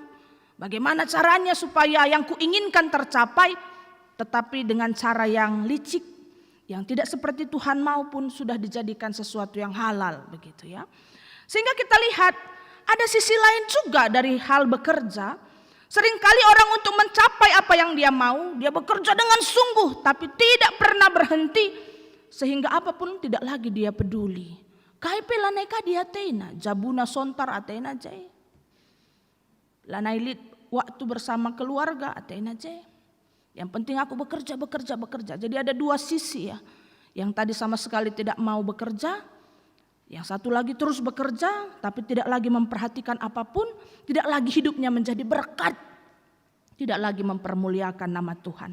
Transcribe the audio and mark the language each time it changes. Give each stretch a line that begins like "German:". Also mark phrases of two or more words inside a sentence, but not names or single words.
Indonesian: Bagaimana caranya supaya yang kuinginkan tercapai, tetapi dengan cara yang licik, yang tidak seperti Tuhan maupun sudah dijadikan sesuatu yang halal, begitu ya. Sehingga kita lihat ada sisi lain juga dari hal bekerja. Seringkali orang untuk mencapai apa yang dia mau, dia bekerja dengan sungguh tapi tidak pernah berhenti, sehingga apapun tidak lagi dia peduli.
Batak Karo: Kaipe laneka dia tena, jabuna sontar atena jai. Lanailit
Indonesian: waktu bersama keluarga
Batak Karo: atena jai.
Indonesian: Yang penting aku bekerja. Jadi ada dua sisi ya. Yang tadi sama sekali tidak mau bekerja, yang satu lagi terus bekerja tapi tidak lagi memperhatikan apapun, tidak lagi hidupnya menjadi berkat, tidak lagi mempermuliakan nama Tuhan.